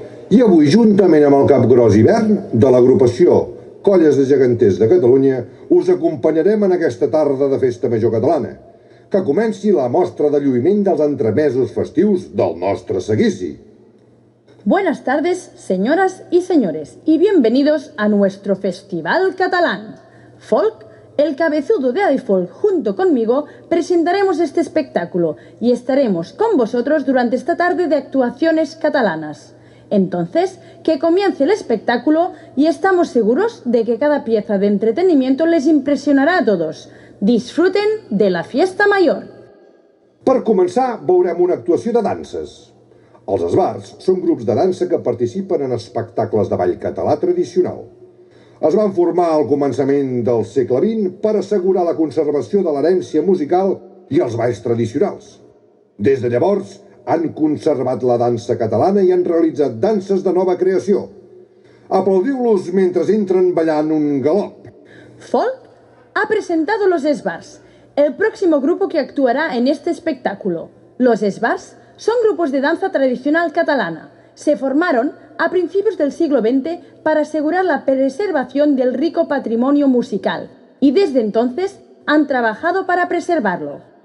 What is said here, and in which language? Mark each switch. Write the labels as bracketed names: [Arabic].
[Catalan] I avui, juntament amb el Capgròs Hivern de l'agrupació Colles de Geganters de Catalunya, us acompanyarem en aquesta tarda de Festa Major Catalana, que comenci la mostra de lluïment dels entremesos festius del nostre seguici. [Spanish] Buenas tardes, señoras y señores, y bienvenidos a nuestro Festival Catalán. Folk, el cabezudo de iFolk, junto conmigo, presentaremos este espectáculo y estaremos con vosotros durante esta tarde de actuaciones catalanas. Entonces, que comience el espectáculo y estamos seguros de que cada pieza de entretenimiento les impresionará a todos. Disfruten de la fiesta mayor. [Catalan] Per començar, veurem una actuació de danses. Els esbarts són grups de dansa que participen en espectacles de ball català tradicional. Es van formar al començament del segle XX per assegurar la conservació de l'herència musical i els balls tradicionals. Des de llavors, han conservat la dansa catalana i han realitzat danses de nova creació. Aplaudiu-los mentre entren ballant un galop. [Spanish] Folk ha presentado los Esbars, el próximo grupo que actuará en este espectáculo. Los Esbars son grupos de danza tradicional catalana. Se formaron a principios del siglo XX para asegurar la preservación del rico patrimonio musical y desde entonces han trabajado para preservarlo.